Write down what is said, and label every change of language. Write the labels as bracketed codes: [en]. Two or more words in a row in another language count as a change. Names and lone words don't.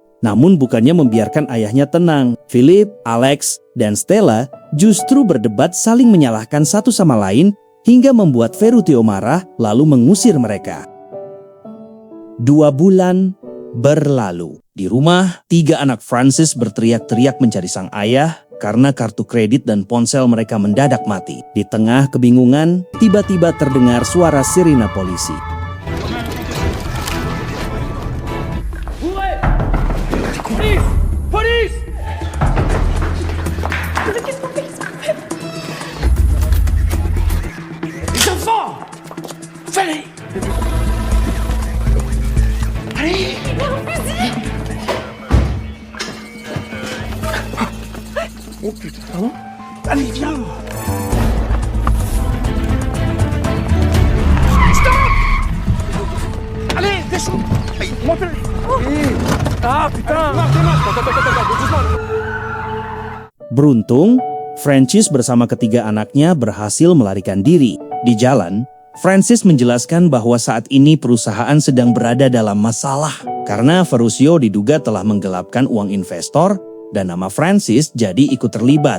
[id] Namun bukannya membiarkan ayahnya tenang. Philip, Alex, dan Stella justru berdebat saling menyalahkan satu sama lain hingga membuat Ferruccio marah lalu mengusir mereka. 2 bulan berlalu. Di rumah, 3 anak Francis berteriak-teriak mencari sang ayah karena kartu kredit dan ponsel mereka mendadak mati. Di tengah kebingungan, tiba-tiba terdengar suara sirine polisi. [fr] Police! Les enfants! Fallait! Allez! Oh putain! Allez, viens! Stop! Allez, descends! Montez! Ah putain! [id] Beruntung, Francis bersama ketiga anaknya berhasil melarikan diri. Di jalan, Francis menjelaskan bahwa saat ini perusahaan sedang berada dalam masalah karena Ferruccio diduga telah menggelapkan uang investor dan nama Francis jadi ikut terlibat.